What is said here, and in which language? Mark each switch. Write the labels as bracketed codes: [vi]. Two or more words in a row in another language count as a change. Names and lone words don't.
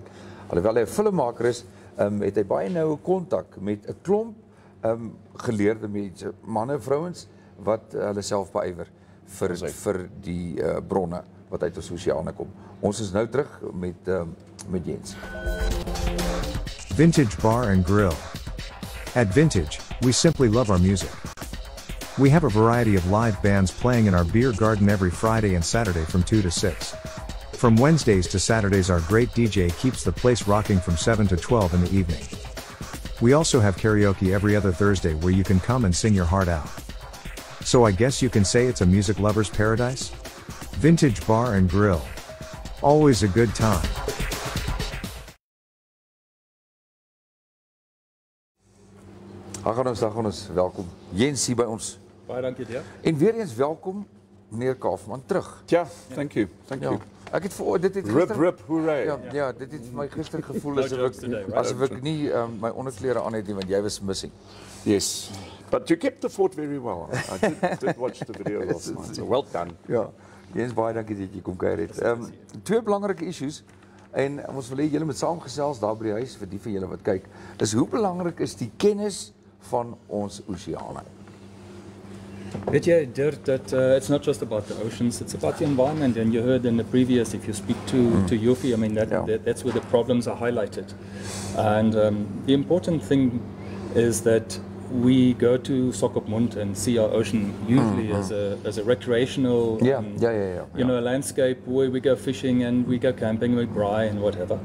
[af] Alhoewel hy 'n filmmaker is, het hy baie noue kontak met 'n klomp geleerde mense, manne en vrouens wat hulle self beywer vir die bronne wat uit ons oseane kom. Ons is nou terug met Jens. [en] Vintage Bar and Grill. At Vintage, we simply love our music. We have a variety of live bands playing in our beer garden every Friday and Saturday from 2 to 6. From Wednesdays to Saturdays, our great DJ keeps the place rocking from 7 to 12 in the evening. We also have karaoke every other Thursday where you can come and sing your heart out. So I guess you can say it's a music lover's paradise? Vintage Bar and Grill. Always a good time. [af] Dag ons, welkom. Jens hier by ons. Baie dankie Dirk. En weer eens welkom, meneer Kaufman, terug. Ja, [en] thank you. Thank you. [af] Ek het dit het [en] Rip, hooray. [af] Ja, dit het my gister gevoel [en] No [af] asof ek nie my onderklere aan het nie, want jy was missing. [en] Yes. But you kept the fort very well. I did watch the video last night. So well done. [af] Ja, Jens, baie dankie dat jy kom kuier het. Twee belangrike issues, en ons wil hê julle moet saamgesels daar by die huis, vir die van julle wat kyk, is hoe belangrik is die kennis van ons oseane? Weet jy, Dirk, [en] that it's not just about the oceans, it's about the environment. And you heard in the previous, if you speak to Jofie, I mean, that's where the problems are highlighted. And the important thing is that we go to Swakopmund and see our ocean usually as a recreational, you know, a landscape where we go fishing and we go camping, we braai and whatever.